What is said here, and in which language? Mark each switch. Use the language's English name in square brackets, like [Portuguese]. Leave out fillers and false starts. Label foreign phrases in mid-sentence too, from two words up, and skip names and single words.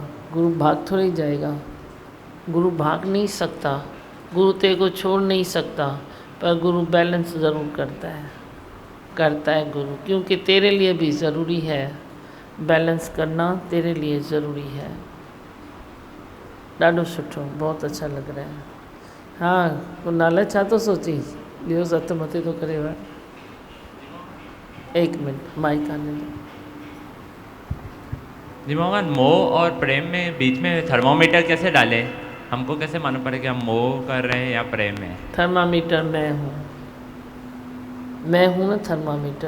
[Hindi] गुरु भाग थोड़ी जाएगा। गुरु भाग नहीं सकता, गुरु तेरे को छोड़ नहीं सकता, पर गुरु बैलेंस ज़रूर करता है गुरु, क्योंकि तेरे लिए भी ज़रूरी है बैलेंस करना, तेरे लिए ज़रूरी है। [Sindhi] ॾाढो सुठो, [Hindi] बहुत अच्छा लग रहा है। [Sindhi] हाँ तो नाले छा तो सोची ॿियो हथ मथे तो करे वञ। [Hindi] 1 मिनट माइक आने दो। जी मोहन, मोह और प्रेम में बीच में थर्मोमीटर कैसे डालें? हमको कैसे मालूम पड़े कि हम मोह कर रहे हैं या प्रेम में? थर्मामीटर मैं हूँ ना थर्मामीटर।